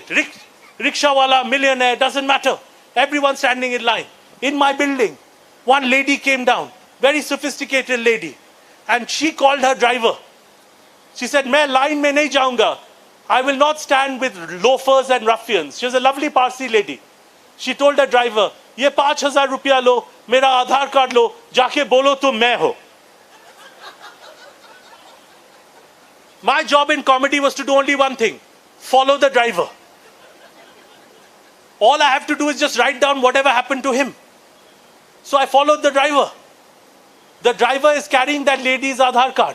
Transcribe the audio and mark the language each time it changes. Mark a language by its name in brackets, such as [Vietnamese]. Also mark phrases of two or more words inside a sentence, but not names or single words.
[English] Rickshawala, millionaire, doesn't matter. Everyone standing in line. In my building, one lady came down, very sophisticated lady, and she called her driver. She said, [Hindi] "मैं लाइन में नहीं जाऊंगा. [English] I will not stand with loafers and ruffians." She was a lovely Parsi lady. She told her driver, [Hindi] "ये 5,000 रुपया लो, मेरा Aadhaar card लो, जाके बोलो तुम मैं हो." [English] My job in comedy was to do only one thing: follow the driver. All I have to do is just write down whatever happened to him. So I followed the driver. The driver is carrying that lady's Aadhaar card.